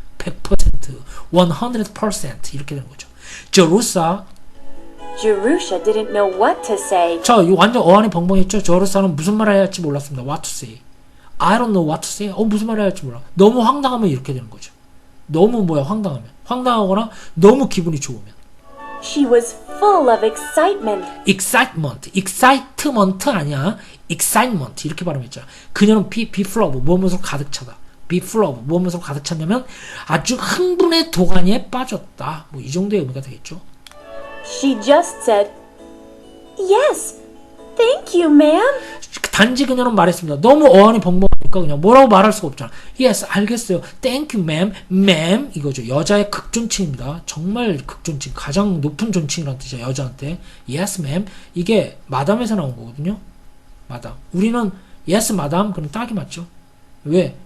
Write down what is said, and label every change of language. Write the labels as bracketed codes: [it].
[ko] 100%, 100% 이렇게 되는 거죠. [en] Jerusha didn't know what to say. [ko] 자, 이거 완전 어안이 벙벙했죠. Jerusha는 무슨 말을 해야 할지 몰랐습니다. [en] What to say. I don't know what to say. [ko] 무슨 말을 해야 할지 몰라. 너무 황당하면 이렇게 되는 거죠. 너무 황당하면. 황당하거나 너무 기분이 좋으면. [en] She was full of excitement. [ko] excitement 아니야. excitement 이렇게 발음했죠. 그녀는 [en] be full of [ko] 무엇으로 가득 차다. be full of 무엇으로 가득 찼냐면 아주 흥분의 도가니에 빠졌다. 뭐 이 정도의 의미가 되겠죠. [en] She just said, "Yes, thank you, ma'am." [ko] 단지 그녀는 말했습니다. 너무 어안이 벙벙하니까 그냥 뭐라고 말할 수가 없잖아. [en] Yes, [ko] 알겠어요. [en] Thank you, ma'am. ma'am [ko] 이거죠. 여자의 극존칭입니다. 정말 극존칭. 가장 높은 존칭이라는 뜻이야. 여자한테. [en] Yes, ma'am. [ko] 이게 마담에서 나온 거거든요. 마담. 우리는 [en] yes, [ko] 마담. 그럼 딱이 맞죠. 왜?